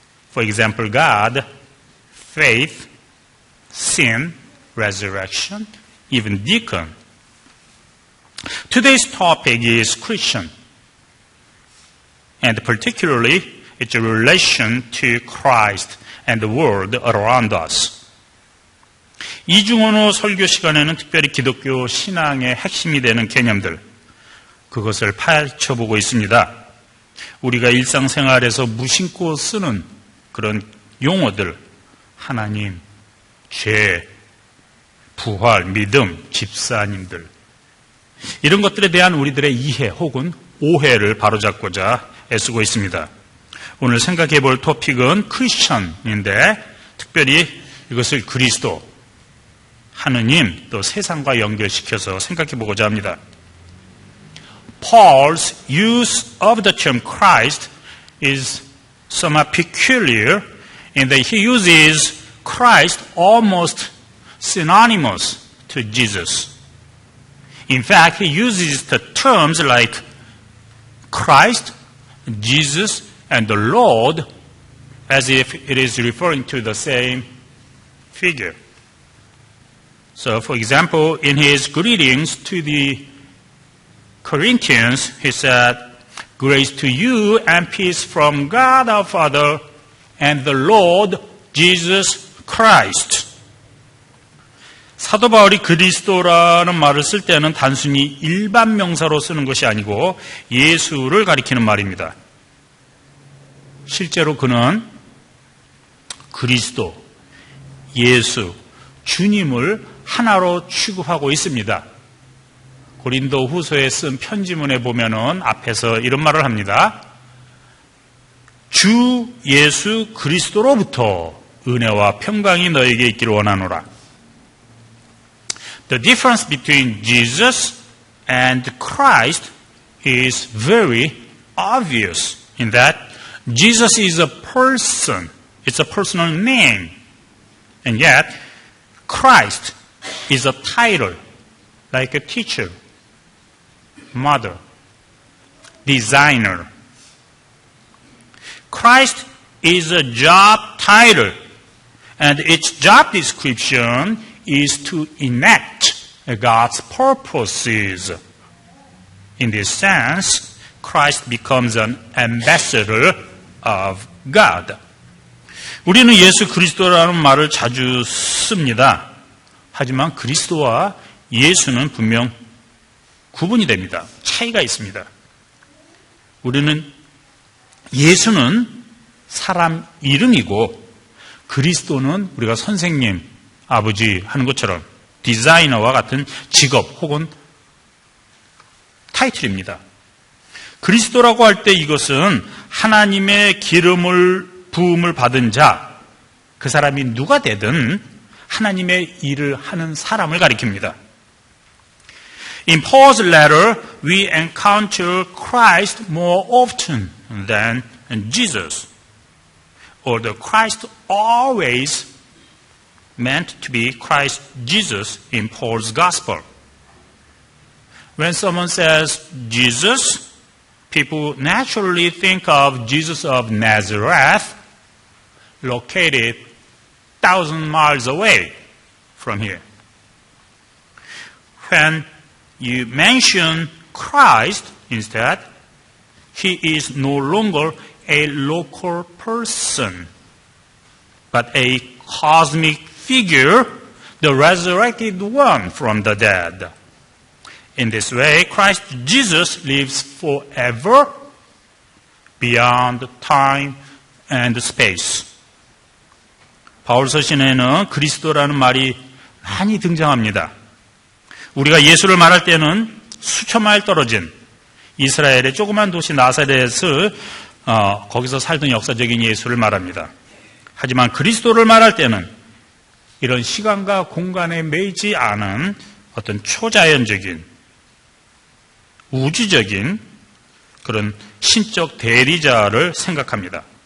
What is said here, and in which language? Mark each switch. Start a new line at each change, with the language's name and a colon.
English: For example, God, faith, sin, resurrection, even deacon. Today's topic is Christian, and particularly its relation to Christ and the world around us.
Korean: 이중언어 설교 시간에는 특별히 기독교 신앙의 핵심이 되는 개념들, 그것을 파헤쳐보고 있습니다. 우리가 일상생활에서 무심코 쓰는 그런 용어들, 하나님, 죄, 부활, 믿음, 집사님들, 이런 것들에 대한 우리들의 이해 혹은 오해를 바로잡고자 애쓰고 있습니다. 오늘 생각해 볼 토픽은 크리스천인데 특별히 이것을 그리스도, 하느님, 또 세상과 연결시켜서 생각해 보고자 합니다.
English: Paul's use of the term Christ is somewhat peculiar in that he uses Christ almost synonymous to Jesus. In fact, he uses the terms like Christ, Jesus, and the Lord as if it is referring to the same figure. So, for example, in his greetings to the Corinthians, he said, "Grace to you and peace from God our Father and the Lord Jesus Christ."
Korean: 사도 바울이 그리스도라는 말을 쓸 때는 단순히 일반 명사로 쓰는 것이 아니고 예수를 가리키는 말입니다. 실제로 그는 그리스도, 예수, 주님을 하나로 취급하고 있습니다. 고린도 후서에 쓴 편지문에 보면은 앞에서 이런 말을 합니다. 주 예수 그리스도로부터 은혜와 평강이 너에게 있기를 원하노라.
English: The difference between Jesus and Christ is very obvious in that Jesus is a person. It's a personal name. And yet, Christ is a title, like a teacher, mother, designer. Christ is a job title, and its job description is to enact God's purposes. In this sense, Christ becomes an ambassador of God.
Korean: 우리는 예수 그리스도라는 말을 자주 씁니다. 하지만 그리스도와 예수는 분명 구분이 됩니다. 차이가 있습니다. 예수는 사람 이름이고 그리스도는 우리가 선생님, 아버지 하는 것처럼 디자이너와 같은 직업 혹은 타이틀입니다. 그리스도라고 할 때 이것은 하나님의 부음을 받은 자, 그 사람이 누가 되든 하나님의 일을 하는 사람을 가리킵니다.
English: In Paul's letter, we encounter Christ more often than Jesus. Although Christ always meant to be Christ Jesus in Paul's gospel. When someone says Jesus, people naturally think of Jesus of Nazareth, located 1,000 miles away from here. When you mention Christ instead, He is no longer a local person, but a cosmic figure, the resurrected one from the dead. In this way, Christ Jesus lives forever beyond time and space.
Korean: 바울 서신에는 그리스도라는 말이 많이 등장합니다. 우리가 예수를 말할 때는 수천 마일 떨어진 이스라엘의 조그만 도시 나사렛을 거기서 살던 역사적인 예수를 말합니다. 하지만 그리스도를 말할 때는 이런 시간과 공간에 매이지 않은 어떤 초자연적인 우주적인 그런 신적 대리자를 생각합니다.